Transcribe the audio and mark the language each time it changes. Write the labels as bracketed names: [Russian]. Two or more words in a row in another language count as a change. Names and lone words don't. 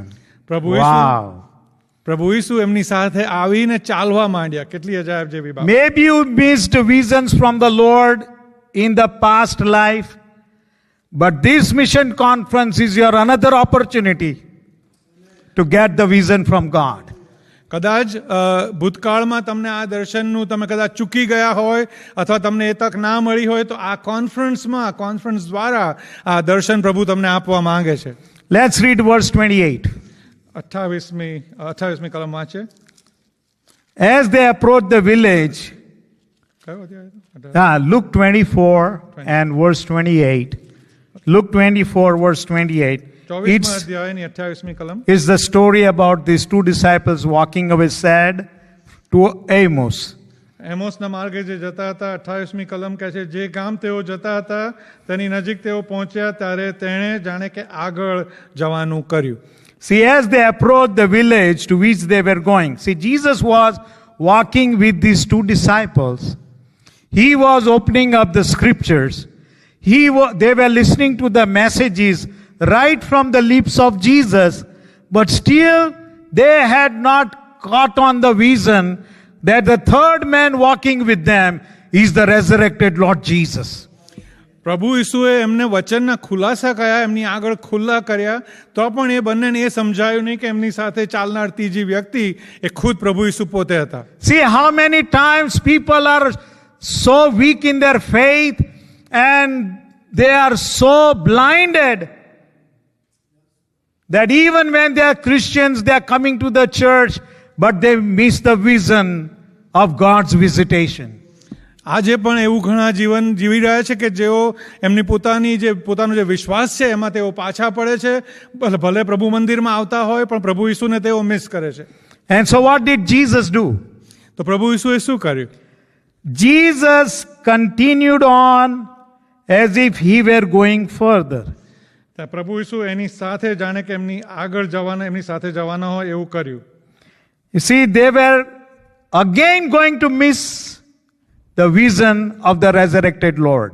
[English] Wow. [Gujarati] પ્રભુ ઈસુ એમની સાથે આવીને ચાલવા માંડ્યા. કેટલી અજાયબ જેવી વાત. [English] Maybe you missed visions from the Lord in the past life, but this mission conference is your another opportunity to get the vision from God. [Gujarati] કદાચ ભૂતકાળમાં તમને આ દર્શનનું તમે કદાચ ચૂકી ગયા હોય અથવા તમને એ તક ના મળી હોય, તો આ કોન્ફરન્સ દ્વારા આ દર્શન પ્રભુ તમને આપવા માંગે છે. [English] Let's read verse 28. [Gujarati] 28મી કલમ વાંચે. [English] As they approached the village, [Gujarati] કયો અધ્યાય? [English] Luke 24 and verse 28. Luke 24 verse 28. [Gujarati] 24મા અધ્યાયની 28મી કલમ. [English] It's the story about these two disciples walking away sad to Amos. [Gujarati] એમોસના માર્ગે જે જતા હતા, 28મી કલમ કહે છે, જે ગામ તેઓ જતા હતા તેની નજીક તેઓ પહોંચ્યા ત્યારે તેણે જાણે કે આગળ જવાનું કર્યું. [English] See, as they approached the village to which they were going. See, Jesus was walking with these two disciples. He was opening up the scriptures. They were listening to the messages right from the lips of Jesus. But still, they had not caught on the vision that the third man walking with them is the resurrected Lord Jesus. [Gujarati] પ્રભુ ઈસુએ એમને વચનના ખુલાસા કયા, એમની આગળ ખુલ્લા કર્યા, તો પણ એ બંનેને એ સમજાયું નહીં કે એમની સાથે ચાલનાર ત્રીજી વ્યક્તિ એ ખુદ પ્રભુ ઈસુ પોતે હતા. [English] See how many times people are so weak in their faith and they are so blinded that even when they are Christians, they are coming to the church, but they miss the vision of God's visitation. [Gujarati] આજે પણ એવું ઘણા જીવન જીવી રહ્યા છે કે જેઓ એમની પોતાનો જે વિશ્વાસ છે એમાં તેઓ પાછા પડે છે. ભલે પ્રભુ મંદિરમાં આવતા હોય પણ પ્રભુ ઈસુને તેઓ મિસ કરે છે. [English] And so what did Jesus do? [Gujarati] તો પ્રભુ ઈસુએ શું કર્યું? [English] Jesus continued on as if he were going further. [Gujarati] પ્રભુ ઈસુ એની સાથે જાણે કે એમની આગળ જવાના, એમની સાથે જવાના હોય એવું કર્યું. [English] You see, they were again going to miss the vision of the resurrected Lord.